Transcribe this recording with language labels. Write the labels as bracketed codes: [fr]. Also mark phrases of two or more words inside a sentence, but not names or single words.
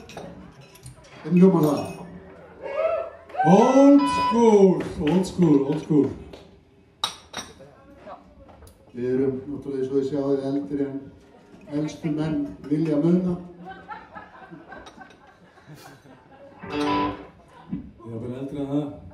[is] En hljómar það. [en] Old school, old school, old school. [is] Við erum náttúrulega eins og þið sjáðu eldri en elstu menn vilja muna. Ég er bara eldri en það.